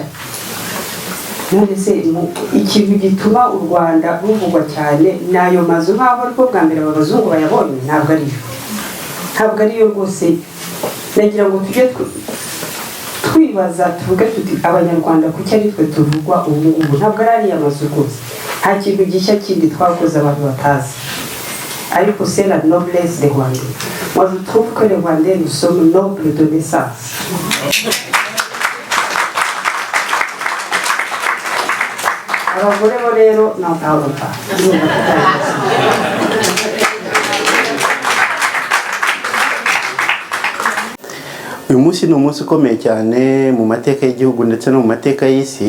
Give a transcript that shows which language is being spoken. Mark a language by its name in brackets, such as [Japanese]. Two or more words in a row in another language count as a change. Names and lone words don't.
[Kinyarwanda] None se ikintu gituma u Rwanda ruvugwa cyane n'ayo mazu, nk'aho ariko bwa mbere abazungu bayabonye? Ntabwo ariyo rwose. Nagira ngo tujye twibaza, tuvuge tuti abanyarwanda kuki ari twe tuvugwa ubu ngubu, ntabwo ari ariya mazu rwose. Nta kintu gishya kindi twakoze abantu batazi. [French] Ariko c'est la noblesse des Rwandais. Moi je trouve que les Rwandais nous sommes nobles de naissance. [Kinyarwanda] Abagore bo rero ntabwo uyu munsi ni umunsi ukomeye cyane mu mateka y'igihugu ndetse no mu mateka y'isi.